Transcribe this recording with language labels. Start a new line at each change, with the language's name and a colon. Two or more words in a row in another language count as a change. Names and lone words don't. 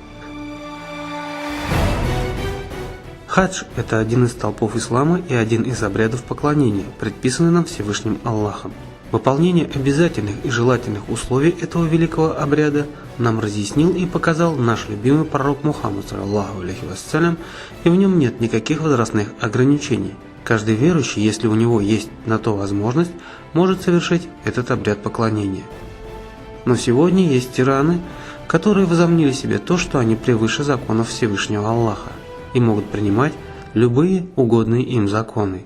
Russian: Хадж – это один из столпов ислама и один из обрядов поклонения, предписанный нам Всевышним Аллахом. Выполнение обязательных и желательных условий этого великого обряда нам разъяснил и показал наш любимый пророк Мухаммад,
Arabic: صلى الله عليه وسلم,
Russian: и в нем нет никаких возрастных ограничений. Каждый верующий, если у него есть на то возможность, может совершить этот обряд поклонения. Но сегодня есть тираны, которые возомнили себе то, что они превыше законов Всевышнего Аллаха и могут принимать любые угодные им законы.